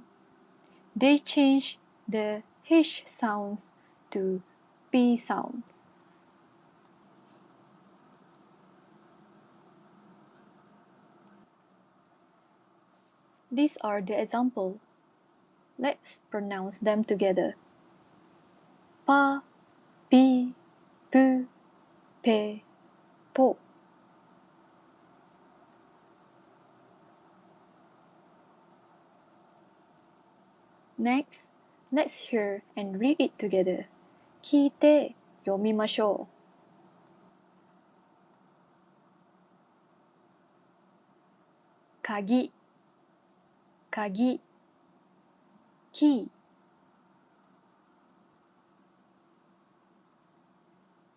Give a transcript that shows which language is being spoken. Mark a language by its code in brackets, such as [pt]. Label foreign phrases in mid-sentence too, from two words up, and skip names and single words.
[en] They change the H sounds to P sounds. These are the example. Let's pronounce them together. Pa, pi, pu, pe, po. Next, let's hear and read it together. [ja] 聞いて読みましょう。鍵、鍵、キー。